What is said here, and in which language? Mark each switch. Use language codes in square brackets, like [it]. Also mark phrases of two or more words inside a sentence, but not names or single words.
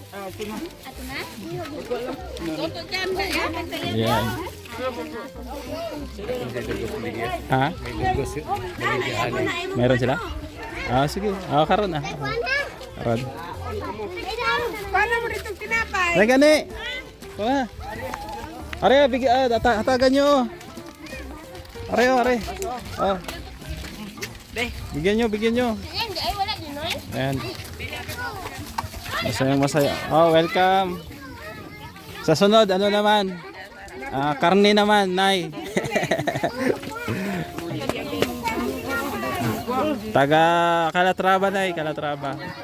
[tl] Yan. Ha? Meron sila? [hil] Sige. Karon Karon. [tl] Paano mo ditong tinapay? [hil] Ay, gani. Kuha. Are, hatagan nyo. Are, are. Oh. [tl] Bigyan nyo, bigyan nyo. Ay, wala din, no? Ayan. Masayang masaya. Oh, welcome. Sa sunod, ano naman? Karne naman, Nay. Taga Calatrava, Nay. Calatrava.